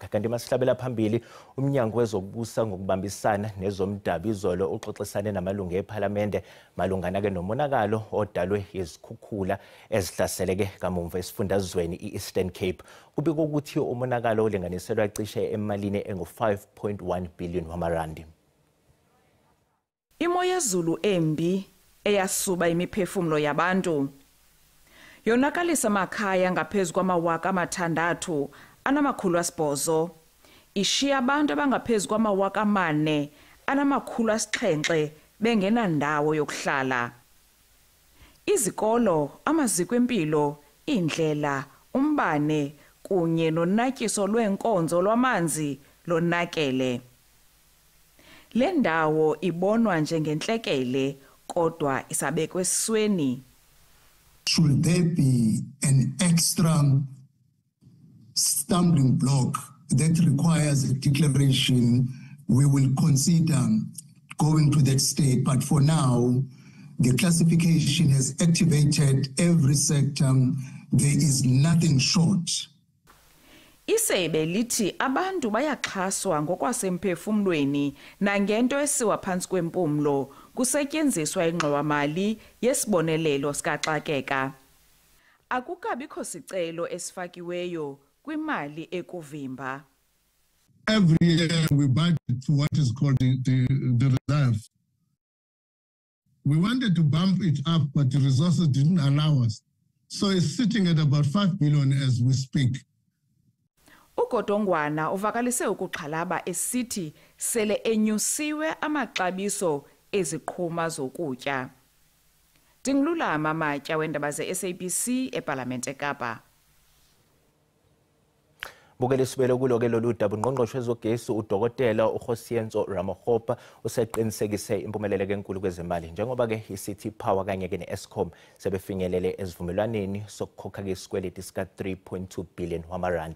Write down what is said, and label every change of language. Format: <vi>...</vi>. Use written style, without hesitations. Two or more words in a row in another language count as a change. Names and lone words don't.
<zu>Kanti masihlabela phambili umnyango wezokubusa ngokubambisana nezomdaba izolo uxoxisane namalungu eParliament malungana ke nomonakalo odalwe izikhukhula ezihlaseleke kamumva esifundazweni iEastern Cape. Kubikwa ukuthi umonakalo olinganiselwa cishe emalini engu5.1 billion wamarandi. Imo yezulu embi eyasuba imiphefumulo yabantu yonakalisa amakhaya ngaphezulu kwama6,000 800 ishiya abantu abangaphezulu kwama4,700 bengenandawo yokuhlala.</zu> <xh>Izikolo, amaziko empilo, indlela, umbane kunye nonatyiso lwenkonzo lwamanzi lonakele. Le ndawo ibonwa njengentlekele kodwa isabekwe esisweni.</xh> <en>Should there be an extra stumbling block that requires a declaration, we will consider going to that state. But for now, the classification has activated every sector. There is nothing short.</en> <xh>Isebe lithi abantu bayaxhaswa ngokwasemphefumlweni nangento esiwa phansi kwempumlo kusetyenziswa ingxowa-mali yesibonelelo sikaxakeka. Akukabikho sicelo esifakiweyo kwimali ekuvimba.</xh> <en>Every year we budget for what is called the reserve. We wanted to bump it up, but the resources didn't allow us. So it's sitting at about 5 billion as we speak.</en> <xh>uGodongwana uvakalise ukuxhalaba esithi sele enyusiwe amaxabiso eziqhuma zokutya. Dingilulama Matya wendaba ze-SABC eParlamente eKapa.</xh> <zu>Bukele sibelo kulo-ke lolu daba ungqongqoshe wezogesi udokotela uHosiyenzo Ramokgopa useqinisekise impumelelo enkulu kwezemali njengoba-ke iCity Power kanye-ke ne-Eskom sebefinyelele esivumelwaneni sokukhokha-ke isikweletu sika-3.2 billion wamarandi.</zu>